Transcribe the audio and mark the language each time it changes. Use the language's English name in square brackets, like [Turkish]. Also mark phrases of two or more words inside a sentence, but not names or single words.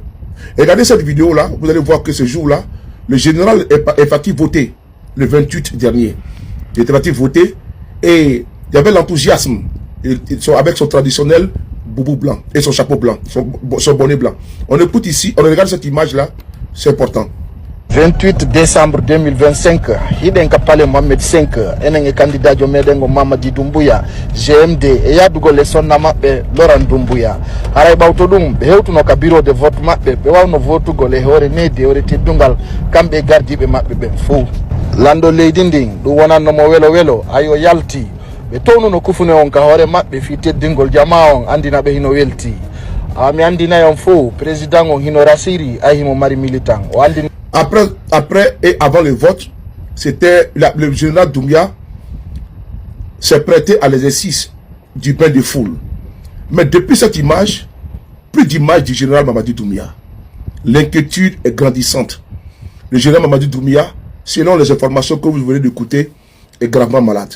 [French] Et regardez cette vidéo-là, vous allez voir que ce jour-là, le général est parti voter le 28 dernier. Il était parti voter et il y avait l'enthousiasme avec son traditionnel boubou blanc et son chapeau blanc, son bonnet blanc. On écoute ici, on regarde cette image-là, c'est important. [Fula] 28 décembre 2025 hiɗen ka pale Mohamed 5 enen e candidat jo meɗen go Mamadi Doumbouya GMD e yadugol e sonna maɓɓe Laurent Doumbouya haray ɓawto ɗum ɓe hewtuno ka [French] bureau de vote [Fula] maɓɓe ɓe wawno votugol e hoore neddi hoore teddungal kamɓe gardiɓe maɓɓe ɓen fou lando leydi ndin ɗum wonannomo welo welo ayo yalti ɓe townuno kufune on ka hoore maɓɓe fi teddingol jama on andina ɓe hino welti mi andinayon fo président on hino rasiri ay himo mari militant o andina [French] Après et avant le vote, c'était le général Doumbia s'est prêté à l'exercice du bain de foule. Mais depuis cette image, plus d'image du général Mamadi Doumbia. L'inquiétude est grandissante. Le général Mamadi Doumbia, selon les informations que vous venez d'écouter, est gravement malade.